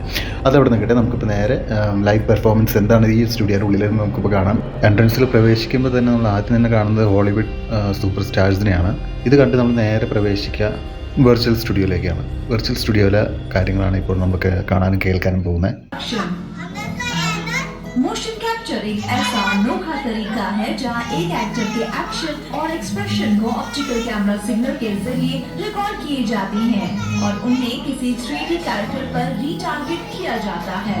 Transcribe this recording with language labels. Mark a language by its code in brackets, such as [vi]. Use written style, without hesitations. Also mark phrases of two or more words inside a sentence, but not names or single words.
[ml] അതവിടെ നിൽക്കട്ടെ, നമുക്കിപ്പോൾ നേരെ [en] live performance [ml] എന്താണ് ഈ സ്റ്റുഡിയോയുടെ ഉള്ളിൽ നമുക്കിപ്പോൾ കാണാം. എൻട്രൻസിൽ പ്രവേശിക്കുമ്പോൾ തന്നെ നമ്മൾ ആദ്യം തന്നെ കാണുന്നത് ഹോളിവുഡ് [en] super stars. [ml] ഇത് കണ്ട് നമ്മൾ നേരെ പ്രവേശിക്കുക [en] virtual studio. virtual studio [ml] കാര്യങ്ങളാണ് ഇപ്പോൾ നമുക്ക് കാണാനും കേൾക്കാനും പോകുന്നത്. [en] motion capture [hi] एक ऐसा अनोखा तरीका है जहां एक एक्टर के एक्शन और एक्सप्रेशन को [en] optical camera signal [hi] के जरिए रिकॉर्ड किए जाते हैं और उन्हें किसी [en] 3D character [hi] पर रीटारगेट किया जाता है.